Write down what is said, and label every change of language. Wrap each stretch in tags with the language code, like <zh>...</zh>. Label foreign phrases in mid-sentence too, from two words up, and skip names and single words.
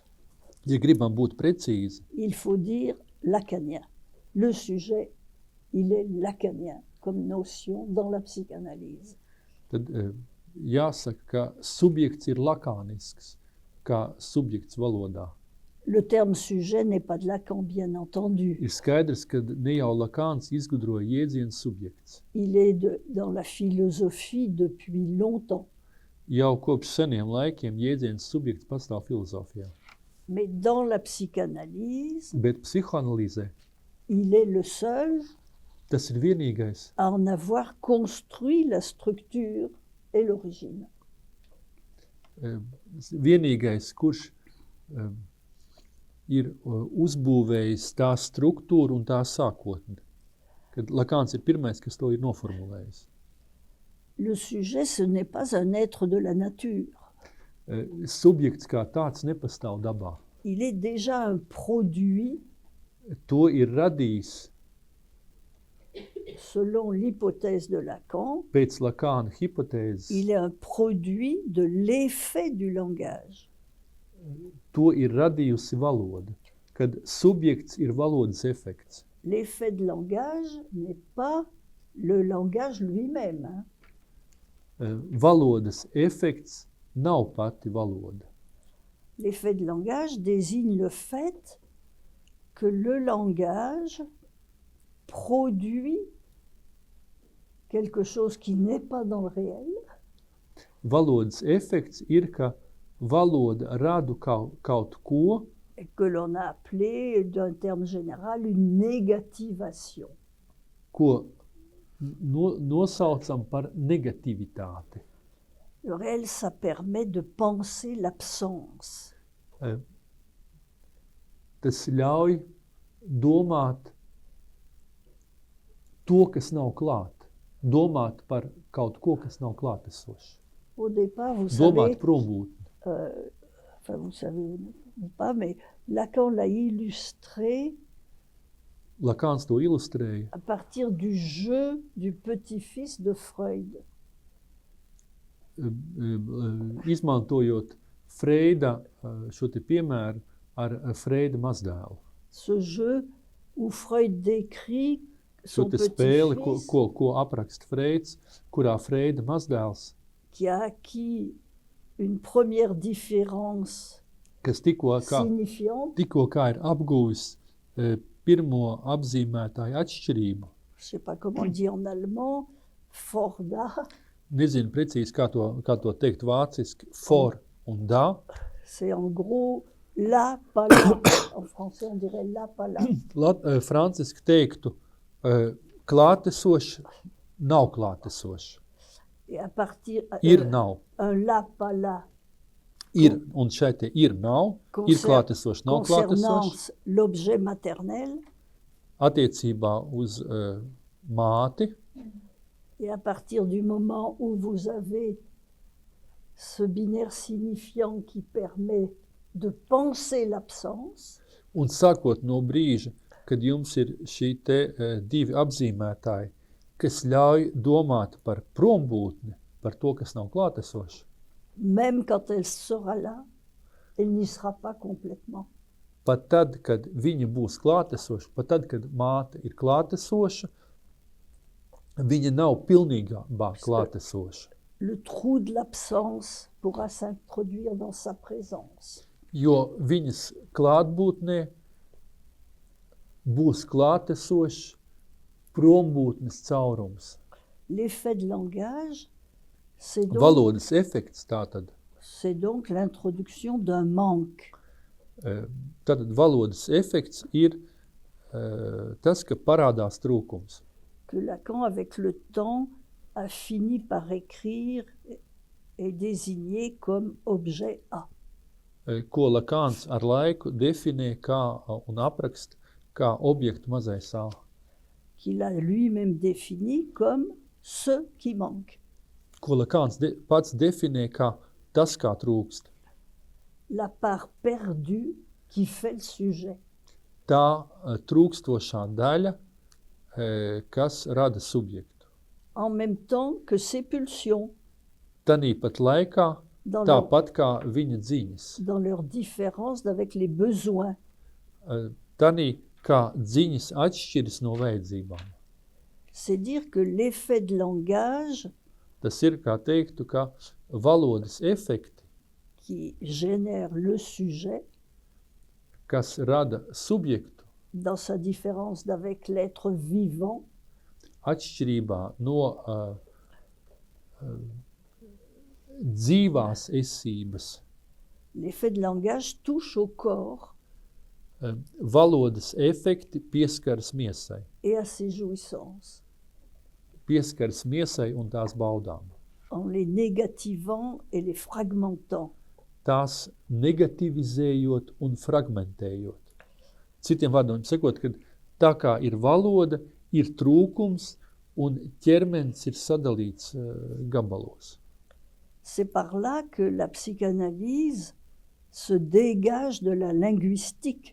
<lv>ja gribam būt precīzi,</lv> <fr>il faut dire lacanien. Le sujet, il est lacanien comme notion dans la psychanalyse.</fr> <lv>tad jāsaka, ka subjekts ir lakānisks, kā subjekts valodā.</lv> <fr>Le terme sujet n'est pas de Lacan, bien entendu.</fr> <lv>Ir skaidrs, ka ne jau Lakāns izgudroja jēdzienu subjekts.</lv> <fr>Il est dans la philosophie depuis longtemps.</fr> <lv>Jau kopš seniem laikiem jēdziens subjekts pastāv filozofijā.</lv> <fr>Mais dans la psychanalyse,</fr> <lv>Bet psihoanalīzē</lv> <fr>il est le seul</fr> <lv>tas ir vienīgais,</lv> <fr>à en avoir construit la structure et l'origine.</fr> <lv>vienīgais, kurš ir uzbūvējis tā struktūru un tā sākotni. Kad Lakāns ir pirmais, kas to ir noformulējis.</lv> <fr>Le sujet, ce n'est pas un être de la nature.</fr> <lv>Subjekts kā tāds nepastāv dabā.</lv> <fr>Il est déjà un produit,</fr> <lv>To ir radījis</lv> <fr>selon l'hypothèse de Lacan,</fr> <lv>pēc Lakāna hipotēzes.</lv> <fr>il est un produit de l'effet du langage.</fr> <lv>To ir radījusi valoda, kad subjekts ir valodas efekts.</lv> <fr>L'effet de langage n'est pas le langage lui-même. Hein.</fr> <lv>Valodas efekts nav pati valoda.</lv> <fr>L'effet de langage désigne le fait que le langage produit quelque chose qui n'est pas dans le réel,</fr> <lv>Valodas efekts ir, ka valoda rada kaut ko,</lv> <fr>et que l'on a appelé d'un terme général une négativation.</fr> <lv>ko nosaucam par negativitāti.</lv> <fr>Le réel, ça permet de penser l'absence.</fr> <lv>Tas ļauj domāt to, kas nav klāt. Domāt par kaut ko, kas nav klātesošs.</lv> <fr>Au départ, vous</fr> <lv>Domāt</lv> <fr>savez,</fr> <lv>prombūtni.</lv> <fr>enfin vous savez ou pas, mais Lacan l'a illustré</fr> <lv>Lakāns to ilustrēja</lv> <fr>à partir du jeu du petit-fils de Freud.</fr> <lv>Izmantojot Freida šo te piemēru ar Freida mazdēlu.</lv> <fr>Ce jeu où Freud décrit</fr> <lv>Šo</lv> <fr>son</fr> <lv>te spēli,</lv> <fr>petit-fils</fr> <lv>ko apraksta Freids, kurā Freida mazdēls,</lv> <fr>qui a acquis une première différence</fr> <lv>kas tikko</lv> <fr>signifiante,</fr> <lv>kā ir apguvis pirmo apzīmētāju atšķirību.</lv> <fr>je ne sais pas comment on dit en allemand,</fr> <lv>Forda, Nezinu precīzi, kā to teikt vāciski,</lv> <de>for un da.</de> <fr>c'est en gros la pas là. En français, on dirait la pas là.</fr> <lv>Franciski teiktu, klātesošs nav klātesošs.</lv> <fr>Et à partir</fr> <lv>Ir nav.</lv> <fr>un la pas là</fr> <lv>Ir, un šeit te ir nav, ir klātesošs, nav</lv> <fr>concernant</fr> <lv>klātesošs.</lv> <fr>l'objet maternel,</fr> <lv>Attiecībā uz māti,</lv> <fr>et à partir du moment où vous avez ce binaire signifiant qui permet de penser l'absence,</fr> <lv>un sākot no brīža, kad jums ir šī te divi apzīmētāji, kas ļauj domāt par prombūtni, par to, kas nav klātesošs.</lv> <fr>même quand elle sera là, elle n'y sera pas complètement.</fr> <lv>Pat tad, kad viņa būs klātesoša, pat tad, kad māte ir klātesoša, viņa nav pilnīgā klātesoša.</lv> <fr>Le trou de l'absence pourra s'introduire dans sa présence.</fr> <lv>Jo viņas klātbūtnē būs klātesošs prombūtnes caurums.</lv> <fr>L'effet de langage, c'est donc,</fr> <lv>Valodas efekts tātad.</lv> <fr>c'est donc l'introduction d'un manque.</fr> <lv>Tātad valodas efekts ir tas, ka parādās trūkums.</lv> <fr>Que Lacan, avec le temps, a fini par écrire et désigner comme objet A.</fr> <lv>Ko Lakāns ar laiku definē kā, un apraksta kā objektu mazais A.</lv> <fr>Qu'il a lui-même défini comme ce qui manque.</fr> <lv>Ko Lakāns pats definē kā tas, kā trūkst.</lv> <fr>La part perdue qui fait le sujet.</fr> <lv>tā trūkstošā daļa, kas rada subjektu.</lv> <fr>en même temps que ses pulsions,</fr> <lv>Tanīpat laikā,</lv> <fr>dans leur,</fr> <lv>tāpat kā viņa dziņas.</lv> <fr>dans leur différence avec les besoins.</fr> <lv>Tanī kā dziņas atšķiras no vajadzībām.</lv> <fr>C'est dire que l'effet de langage</fr> <lv>Tas ir, kā teiktu, ka valodas efekti,</lv> <fr>qui génère le sujet,</fr> <lv>kas rada subjektu,</lv> <fr>dans sa différence d'avec l'être vivant,</fr> <lv>atšķirībā no dzīvās esības,</lv> <fr>l'effet de langage touche au corps</fr> <lv>valodas efekti pieskaras miesai.</lv> <fr>et à ses jouissances,</fr> <lv>Pieskaras miesai un tās baudām.</lv> <fr>en les négativant et les fragmentant.</fr> <lv>Tās negativizējot un fragmentējot. Citiem vārdiem sakot, ka tā kā ir valoda, ir trūkums un ķermenis ir sadalīts gabalos.</lv> <fr>C'est par là que la psychanalyse se dégage de la linguistique.</fr>